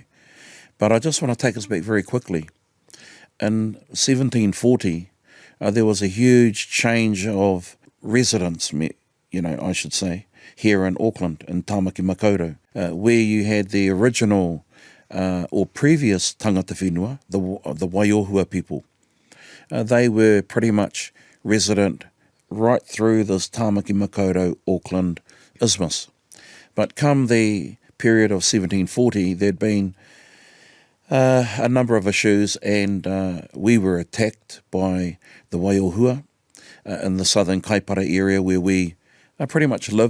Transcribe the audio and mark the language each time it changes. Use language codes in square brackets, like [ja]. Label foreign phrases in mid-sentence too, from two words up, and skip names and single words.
[en] But I just want to take us back very quickly. In 1740, there was a huge change of residence, I should say, here in Auckland, in Tāmaki Makaurau, where you had the original or previous [mi] tangata whenua, [en] the Waiohua people. They were pretty much resident right through this Tāmaki Makaurau, Auckland isthmus. But come the period of 1740, there'd been a number of issues, and we were attacked by the Waiohua in the southern Kaipara area where we pretty much lived.